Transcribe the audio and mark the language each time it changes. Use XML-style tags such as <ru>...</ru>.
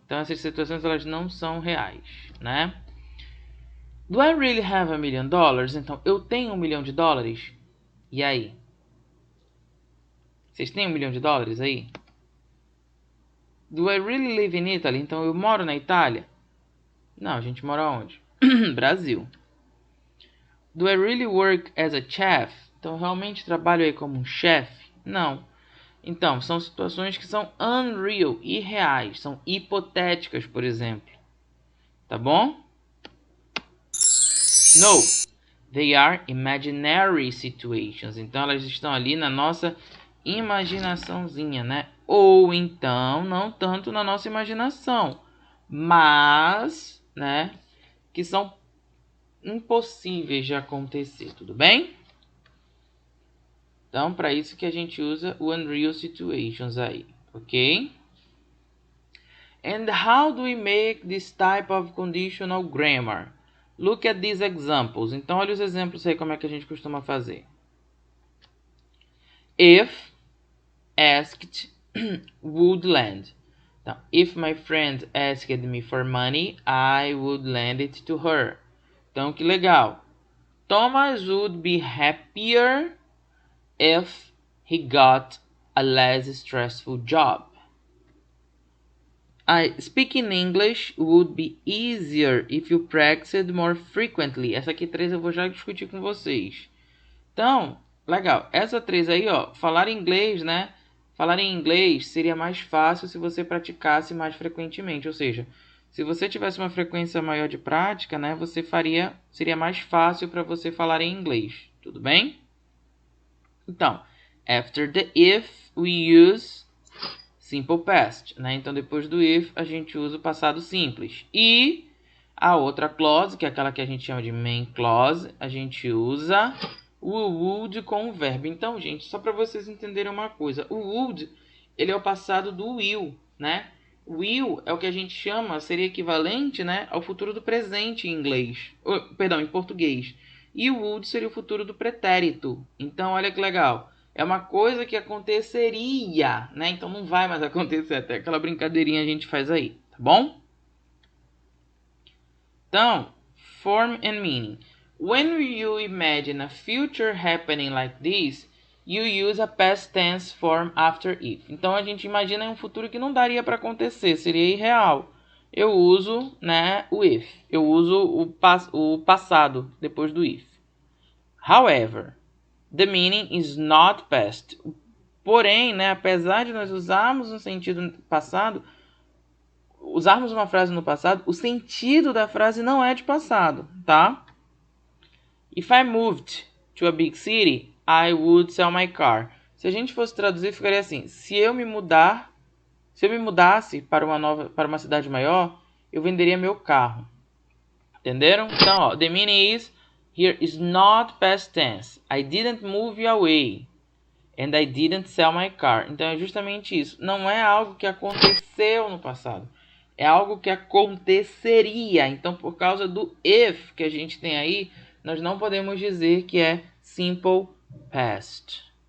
<pt>Então, essas situações, elas não são reais, né?</pt> <en>Do I really have $1 million?</en> <pt>Então, eu tenho $1 milhão. E aí? Vocês têm $1 milhão aí?</pt> <en>Do I really live in Italy?</en> <pt>Então, eu moro na Itália? Não, a gente mora onde? Brasil.</pt> <en>Do I really work as a chef?</en> <pt>Então, eu realmente trabalho aí como um chefe? Não. Então, são situações que são unreal, irreais, são hipotéticas, por exemplo. Tá bom?</pt> <en>No, they are imaginary situations.</en> <pt>Então, elas estão ali na nossa imaginaçãozinha, né? Ou então, não tanto na nossa imaginação, mas, né, que são impossíveis de acontecer, tudo bem? Então, para isso que a gente usa o unreal situations aí, ok?</pt> <en>And how do we make this type of conditional grammar? Look at these examples.</en> <pt>Então, olha os exemplos aí como é que a gente costuma fazer.</pt> <en>If asked, would lend. Então, if my friend asked me for money, I would lend it to her.</en> <pt>Então, que legal.</pt> <en>Thomas would be happier if he got a less stressful job. Speaking English would be easier if you practiced more frequently.</en> <pt>Essa aqui 3 eu vou já discutir com vocês. Então, legal. Essa 3 aí, ó, falar inglês, né? Falar em inglês seria mais fácil se você praticasse mais frequentemente. Ou seja, se você tivesse uma frequência maior de prática, né, seria mais fácil para você falar em inglês. Tudo bem?</pt> <en>Então, after the if, we use simple past, né?</en> <pt>Então, depois do if, a gente usa o passado simples. E a outra clause, que é aquela que a gente chama de main clause, a gente usa o would com o verbo. Então, gente, só para vocês entenderem uma coisa, o would, ele é o passado do will, né? Will é o que a gente chama, seria equivalente, né, ao futuro do presente em inglês. Perdão, em português. E o would seria o futuro do pretérito. Então, olha que legal. É uma coisa que aconteceria, né? Então não vai mais acontecer, até aquela brincadeirinha a gente faz aí, tá bom?</pt> <en>Então, form and meaning. When you imagine a future happening like this, you use a past tense form after if.</en> <pt>Então a gente imagina um futuro que não daria para acontecer, seria irreal. Eu uso, né, o if. Eu uso o passado depois do if.</pt> <en>However, the meaning is not past.</en> <pt>Porém, né, apesar de nós usarmos no sentido passado, usarmos uma frase no passado, o sentido da frase não é de passado, tá?</pt> <en>If I moved to a big city, I would sell my car.</en> <pt>Se a gente fosse traduzir, ficaria assim: se eu me mudasse para uma cidade maior, eu venderia meu carro. Entenderam?</pt> <en>Então, ó, the meaning is here is not past tense. I didn't move away. And I didn't sell my car.</en> <pt>Então é justamente isso. Não é algo que aconteceu no passado. É algo que aconteceria. Então, por causa do if que a gente tem aí, nós não podemos dizer que é simple past.</pt>